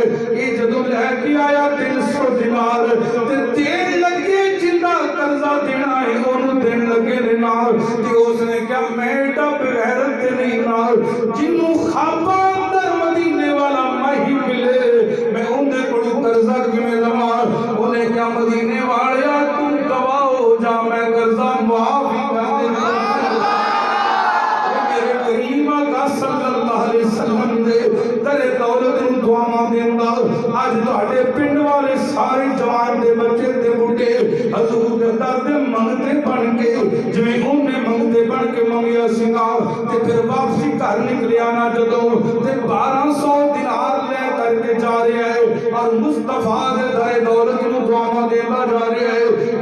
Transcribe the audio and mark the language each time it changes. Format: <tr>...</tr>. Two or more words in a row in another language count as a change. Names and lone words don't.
<pa>یہ جدوں لے کے آیا 300 دینار تے دین لگے جہدا قرضہ دینا ہے اوہنوں دین لگے نے نال تے اوہنے کیہا میں ایڈا بےغیرت تے نہیں نال جہنوں خواباں اندر مدینے والا ماہی ملے میں اوہدے کولوں قرضہ کیویں لواں. اوہنے کیہا مدینے والیا تو گواہ ہو جا میں قرضہ معاف ہی کر دینا. میرے کریم آقا</pa> <ar>صلى الله عليه وسلم</ar> <pa>دے درِ دولت نوں دعاواں دیندا. اج تہاڈے پنڈ والے سارے جوان تے بچے تے بڈھے حضور دے در دے منگتے بن کے جیویں اوہنے منگتے بن کے منگیا سی گا تے فیر واپسی گھر نکلیا نا جدوں تے 1200 دینار لے کر کے جا رہا ہے اور مصطفیٰ دے درِ دولت نوں دعاواں دیندا جا رہا ہے.</pa>